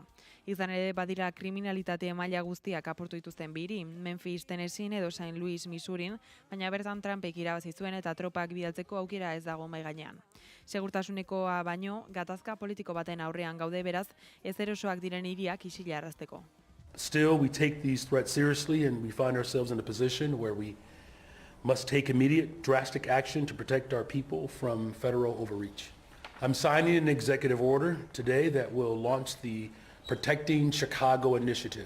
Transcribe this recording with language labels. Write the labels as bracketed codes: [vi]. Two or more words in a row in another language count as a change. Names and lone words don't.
[eu] Izan ere badira kriminalitate maila guztiak apurtu dituzten bi hiri, Memphis, Tennessee edo St. Louis, Missourin, baina bertan Trumpek irabazi zuen eta tropak bidaltzeko aukera ez dago mahai gainean. Segurtasunekoa baino gatazka politiko baten aurrean gaude beraz, ez erosoak diren hiriak isilarazteko. [en] Still, we take these threats seriously and we find ourselves in a position where we must take immediate, drastic action to protect our people from federal overreach. I'm signing an executive order today that will launch the Protecting Chicago Initiative.